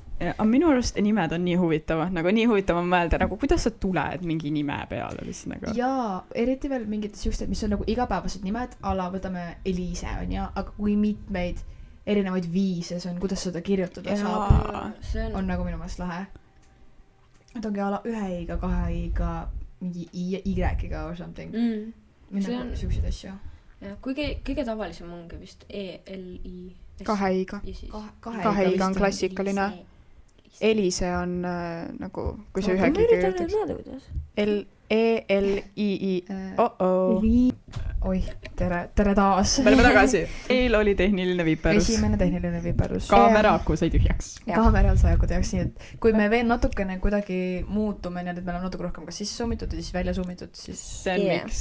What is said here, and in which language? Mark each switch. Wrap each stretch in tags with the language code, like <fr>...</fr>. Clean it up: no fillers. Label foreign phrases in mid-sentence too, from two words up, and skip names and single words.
<et>Aga minu arust nimed on nii huvitavad, nagu nii huvitav on mõelda, nagu kuidas sa tuled mingi nime peale lihtsalt nagu. Jaa, eriti veel mingid siuksed, mis on nagu igapäevased nimed, ala võtame Eliise on ja, aga kui mitmeid erinevaid viise see on, kuidas seda kirjutada saab, on nagu minu meelest lahe. Et ongi ala 1 i-ga, 2 i-ga, mingi y-iga</et> <en>or something.</en> <et>Nagu siukseid asju. Ja, kõige tavalisem ongi vist E-L-I. 2 i-ga. 2 i-ga on klassikaline. Elise on nagu, kui see ühegi kirjutaks. E-L-I-I. Oih, tere taas. Me oleme tagasi. Eil oli tehniline viperus. Esimene tehniline viperus. Kaamera aku sai tühjaks. Kaameral sai aku tühjaks, nii et kui me veel natukene kuidagi muutume, nii et me oleme natuke rohkem kas sisse summitud ja siis välja summitud, siis see on miks.</et>